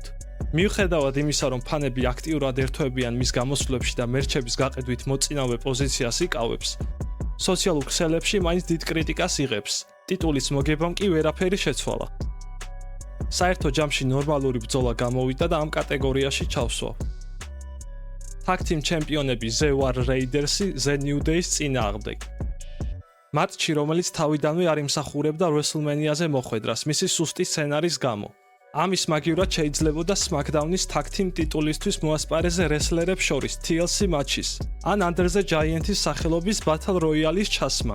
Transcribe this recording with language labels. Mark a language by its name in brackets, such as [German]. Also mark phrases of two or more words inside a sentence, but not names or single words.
[Georgian] მიუხედავად იმისა, რომ ფანები აქტიურად ერთვებიან მის გამოსვლებში და მერჩების გაყიდვით მოწინავე პოზიციას იკავებს, სოციალურ ქსელებში მაინც დიდ კრიტიკას იღებს. ტიტულის მოგებამ კი ვერაფერი შეცვალა. საერთო ჯამში ნორმალური ბრძოლა გამოვიდა და ამ კატეგორიაში ჩავსვა. [English] Tag Team [Georgian] ჩემპიონები The War Raiders-ი The New Day-ის წინააღმდეგ. მატჩი, რომელიც თავიდანვე არ იმსახურებდა WrestleMania-ზე მოხვედრას მისი სუსტი სცენარის გამო. ამის მაგივრად შეიძლებოდა SmackDown-ის [English] Tag Team [Georgian] ტიტულისთვის მოასპარეზე რესლერებს შორის TLC მატჩის ან Andre the Giant-ის სახელობის [English] Battle Royale- [Georgian] ის ჩასმა.